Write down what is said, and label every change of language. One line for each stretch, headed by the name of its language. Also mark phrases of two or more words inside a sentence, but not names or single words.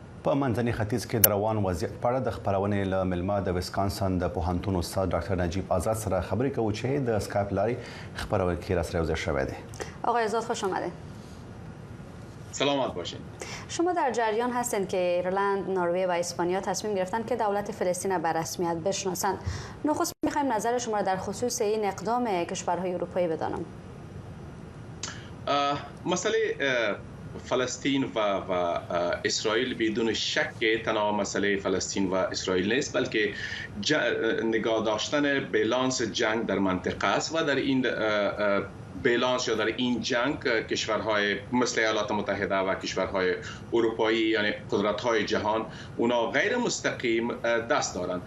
Pashto: په منځني ختیځ کې د روان وضعیت په اړه د خبرونې له ملما د ویسکانسن د پوهنتون استاد ډاکټر نجیب آزاد سره خبرې کوو چې د اسکایپ لارې خبرونه کې را سره یوځای شوی دی.
Persian: آقای آزاد خوش آمده. سلامت باشین. شما در جریان هستند که ایرلند، نروژ و اسپانیا تصمیم گرفتند که دولت فلسطین را به رسمیت بشناسند. نخست می‌خوایم نظر شما را در خصوص این اقدام کشورهای اروپایی بدانم. مسئله فلسطین و اسرائیل بدون شک تنها مسئله فلسطین و اسرائیل نیست، بلکه نگاه داشتن بالانس جنگ در منطقه است و در این بالانس یا در این جنگ کشورهای مثل ایالات متحده و کشورهای اروپایی یعنی قدرت‌های جهان اونا غیر مستقیم دست دارند.